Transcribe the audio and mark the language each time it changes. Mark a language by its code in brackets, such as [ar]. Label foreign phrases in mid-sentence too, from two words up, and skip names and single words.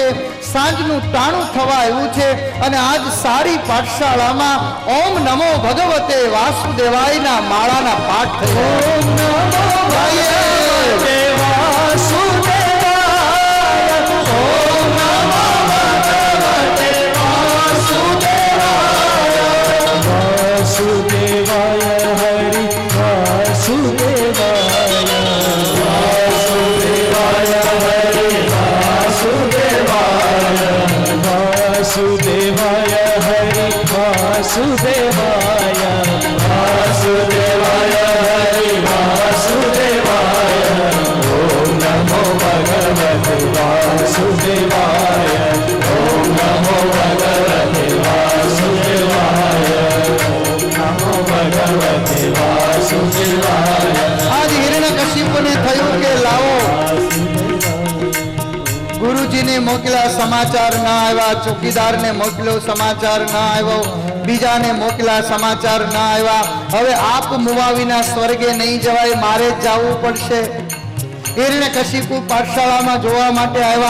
[gu] સાંજનું ટાણું થવા આવ્યું છે અને આજ સારી પાઠશાળામાં [sa] ઓમ નમો ભગવતે વાસુદેવાયના [gu] માળાના પાઠ થયો। [sa] ઓમ નમો ભગવતે વાસુદેવાય ઓમ નમો ભગવતે વાસુદેવાય वासुदेवाय हरि वासुदेवाय वासुदेवाय हरि वासुदेवाय वासुदेवाय हरि वासुदेवाय वासुदेवाय हरि वासुदेवाय ओम नमो भगवते वासुदेवाय ओम नमो भगवते वासुदेवाय नमो भगवते वासुदेवाय। [gu] આજ હિરણ્યકશિપુને થયું કે લાવો ગુરુજીને મોકલ્યા સમાચાર ના આવ્યા, ચોકીદારને મોકલ્યો સમાચાર ના આવ્યો, બીજાને મોકલ્યા સમાચાર ના આવ્યા. હવે આપ મુવા વિના સ્વર્ગે નહીં જવાય, મારે જ જવું પડશે. હિરણ્યકશિપુ પાઠશાળામાં જોવા માટે આવ્યા.